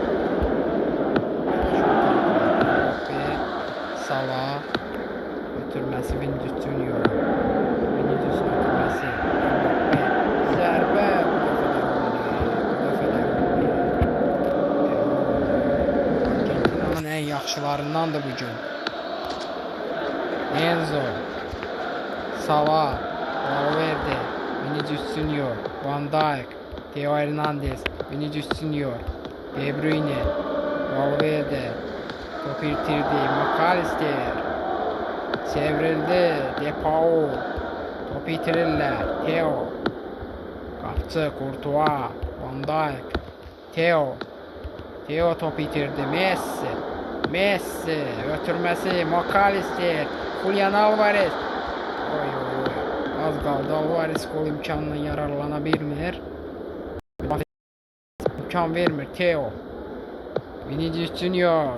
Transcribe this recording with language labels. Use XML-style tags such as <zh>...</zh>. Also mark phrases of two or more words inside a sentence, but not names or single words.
<az>Salah ötürməsi Vinicius Junior. Vinicius ötürməsi. Zərbə. Argentinanın ən yaxşılarındandır bugün. Enzo. Salah. Valverde. Vinicius Junior. Van Dijk. Theo Hernandez. Vinicius Junior. De Bruyne. Valverde. Topu itirdi. McAllister. Çevrildi. De Paul. Topu itirirlər. Theo. Qapçı. Courtois. Van Dijk. Theo. Theo topu itirdi. Messi. Messi. Ötürməsi. McAllister. Julian Alvarez. Oy oy oy. Az qaldı. Alvarez gol imkanından yararlana bilmir. İmkan vermir. Theo. Vinicius Junior.</az>